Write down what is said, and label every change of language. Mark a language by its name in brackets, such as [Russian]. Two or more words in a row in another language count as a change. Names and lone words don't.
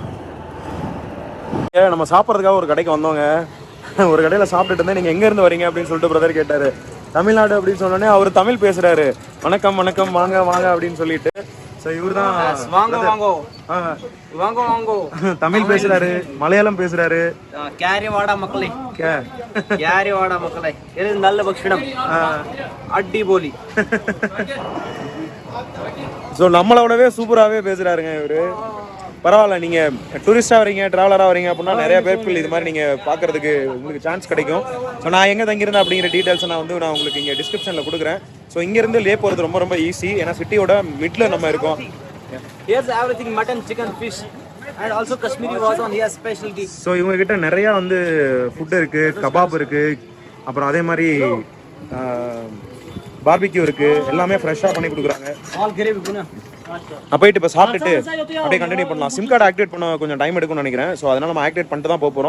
[Tamil] நம்ம சாப்பிட்றதுக்காக ஒரு கடைக்கு வந்தோங்க. ஒரு கடையில் சாப்பிட்டுட்டு இருந்தேன். நீங்கள் எங்கேருந்து வரீங்க அப்படின்னு சொல்லிட்டு பிரதர் கேட்டார். தமிழ்நாடு அப்படின்னு சொன்னோடனே அவர் தமிழ் பேசுகிறாரு. வணக்கம் வணக்கம், வாங்க வாங்க அப்படின்னு சொல்லிட்டு. ஸோ இவர் தான் வாங்க வாங்கோ வாங்க வாங்கோ தமிழ் பேசுகிறாரு, மலையாளம் பேசுகிறாரு. [Malayalam] ക്യാരിവാടാ മക്കളെ, ക്യാരിവാടാ മക്കളെ, ഇത് നല്ല ഭക്ഷണം, അടിപൊളി. [Tamil] ஸோ நம்மளோடவே சூப்பராகவே பேசுகிறாருங்க இவர். பரவாயில்ல, நீங்கள் டூரிஸ்ட்டாக வரீங்க, ட்ராவலராக வரீங்க அப்படின்னா நிறைய பேருக்கு இது மாதிரி நீங்கள் பார்க்குறதுக்கு உங்களுக்கு சான்ஸ் கிடைக்கும். ஸோ நான் எங்கே தங்கியிருந்தேன் அப்படிங்கிற டீட்டெயில்ஸை நான் உங்களுக்கு இங்கே டிஸ்கிரிப்ஷனில் கொடுக்குறேன். ஸோ இங்கேருந்து லே போகிறது ரொம்ப ரொம்ப ஈஸி. ஏன்னா சிட்டியோட மிட்ல நம்ம இருக்கோம். [English] Here's everything, mutton, chicken, fish and also Kashmiri wazwan, here specialty. [Tamil] ஸோ இவங்ககிட்ட நிறையா வந்து ஃபுட்டு இருக்குது, கபாப் இருக்குது, அப்புறம் அதே மாதிரி பார்பிக்யூ இருக்குது. எல்லாமே ஃப்ரெஷ்ஷாக பண்ணி கொடுக்குறாங்க. நான் போயிட்டு இப்போ சாப்பிட்டுட்டு அப்படியே கண்டினியூ பண்ணலாம். [English] sim card activate [Tamil] பண்ண கொஞ்சம் டைம் எடுக்கும்னு நினைக்கிறேன். ஸோ அதனால் நம்ம ஆக்டிவேட் பண்ணிட்டு தான் போக போகிறோம்.